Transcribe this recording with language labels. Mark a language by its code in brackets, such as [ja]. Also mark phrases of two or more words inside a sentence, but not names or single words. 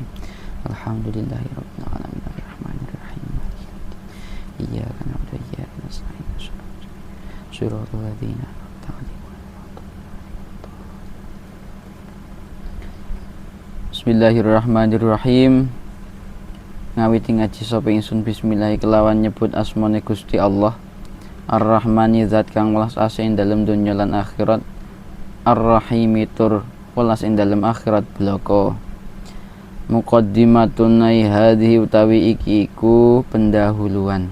[ar] الحمد لله رب العالمين الرحمن الرحيم. إياك نعبد وإياك نستعين. صراط الذين أنعمت عليهم. بسم الله الرحمن الرحيم. [jv] Ngawiti ngaji sapa ingsun bismillah kelawan nyebut asmane Gusti Allah. Ar-Rahmani zat kang welas ase ing dalem donya lan akhirat. Ar-Rahimi tur welas ing dalem akhirat bloko. [ar] مقدمة هذه [jv] utawi iki iku pendahuluan.